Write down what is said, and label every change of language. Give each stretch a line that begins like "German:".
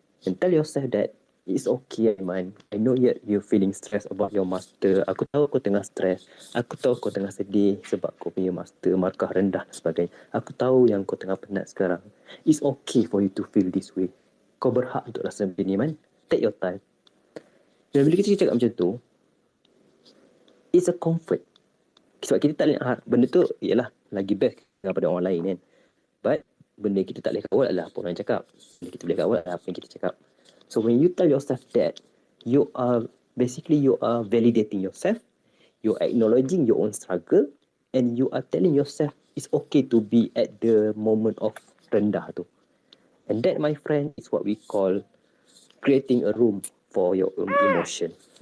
English: And tell yourself that it's okay, Aiman. I know yet you're feeling stressed about your master.
Malay: Aku tahu kau tengah stress. Aku tahu kau tengah sedih sebab kau punya master markah rendah dan sebagainya. Aku tahu yang kau tengah penat sekarang.
English: It's okay for you to feel this way.
Malay: Kau berhak untuk rasa macam ni, man.
English: Take your time.
Malay: Dan bila kita cakap macam tu,
English: it's a comfort.
Malay: Sebab kita tak boleh nak benda tu, ialah lagi best daripada orang lain kan. But benda kita tak boleh kawal adalah apa orang cakap. Benda kita boleh kawal adalah apa yang kita cakap.
English: So when you tell yourself that, you are validating yourself, you're acknowledging your own struggle, and you are telling yourself it's okay to be at the moment of
Malay: rendah tu.
English: And that, my friend, is what we call creating a room for your own emotion.